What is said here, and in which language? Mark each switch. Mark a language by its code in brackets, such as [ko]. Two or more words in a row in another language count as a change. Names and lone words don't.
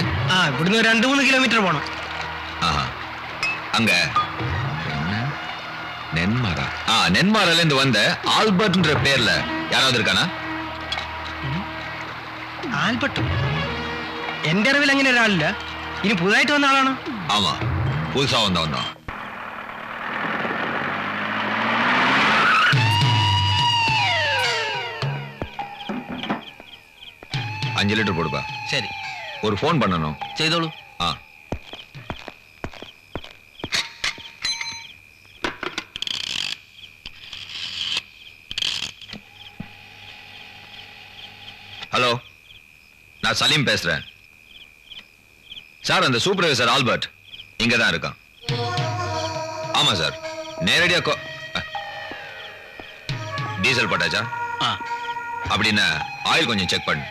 [ml] ഇവിടുന്ന് 2-3 കിലോമീറ്റർ പോണം [ta] அங்க நென்மாரா நென்மாரால இருந்து வந்த ஆல்பர்ட்ன்ற பேர்ல யாராவது இருக்கானா [ml] ആൽബർട്ട് എന്റെ അറിവിൽ അങ്ങനെ ഒരാളില്ല ഇനി പുതുതായിട്ട് വന്ന ആളാണ് [ta] ஆமா புதுசா வந்தவன் 5 லிட்டர் போடுப்பா சரி ஒரு ஃபோன் பண்ணணும் [ml] ചെയ്തോളൂ [ta] ஹலோ நான் சலீம் பேசுறேன் சார் அந்த சூப்பர்வைசர் ஆல்பர்ட் இங்க தான் இருக்கான் ஆமா சார் நேரடியா டீசல் போட்டாச்சா அப்படின்னா ஆயில் கொஞ்சம் செக் பண்ணு